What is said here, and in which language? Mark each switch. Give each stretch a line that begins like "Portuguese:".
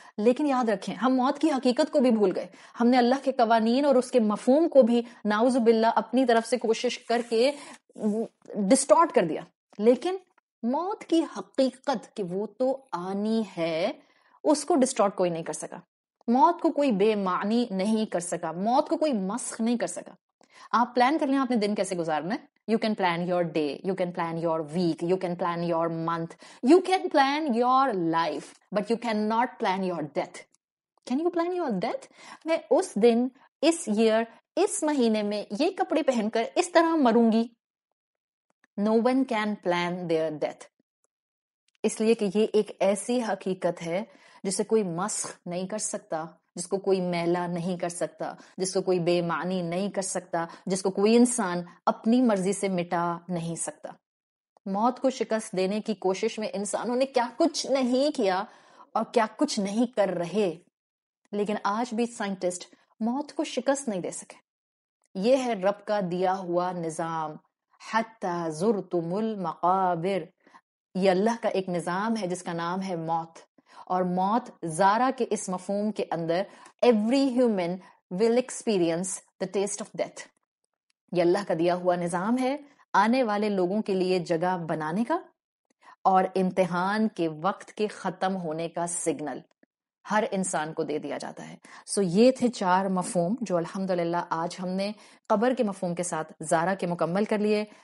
Urdu: لیکن یاد رکھیں, ہم موت کی حقیقت کو بھی بھول گئے. ہم نے اللہ کے قوانین اور اس کے مفہوم کو بھی نعوذ باللہ اپنی طرف سے کوشش کر کے ڈسٹارٹ کر دیا. لیکن موت کی حقیقت کہ وہ تو آنی ہے, اس کو ڈسٹارٹ کوئی نہیں کر سکا. موت کو کوئی بے معنی نہیں کر سکا, موت کو کوئی مسخ نہیں کر سکا. آپ پلان کر لیں آپ نے دن کیسے گزارنا ہے.
English: You can plan your day, you can plan your week, you can plan your month, you can plan your life, but you cannot plan your death. Can you plan your death?
Urdu: میں اس دن, اس year, اس مہینے میں یہ کپڑے پہن کر اس طرح مروں گی.
English: No one can plan their death.
Urdu: اس لیے کہ یہ ایک ایسی حقیقت ہے جسے کوئی مسخ نہیں کر سکتا, جس کو کوئی میلا نہیں کر سکتا, جس کو کوئی بے معنی نہیں کر سکتا, جس کو کوئی انسان اپنی مرضی سے مٹا نہیں سکتا. موت کو شکست دینے کی کوشش میں انسانوں نے کیا کچھ نہیں کیا اور کیا کچھ نہیں کر رہے. لیکن آج بھی سائنٹسٹ موت کو شکست نہیں دے سکے. یہ ہے رب کا دیا ہوا نظام,
Arabic: حتی زرتم المقابر.
Urdu: یہ اللہ کا ایک نظام ہے جس کا نام ہے موت. اور موت زارا کے اس مفہوم کے اندر
English: Every human will experience the taste of death.
Urdu: یہ اللہ کا دیا ہوا نظام ہے آنے والے لوگوں کے لیے جگہ بنانے کا اور امتحان کے وقت کے ختم ہونے کا سگنل ہر انسان کو دے دیا جاتا ہے. سو یہ تھے 4 مفہوم جو الحمدللہ آج ہم نے قبر کے مفہوم کے ساتھ زارا کے مکمل کر لیے.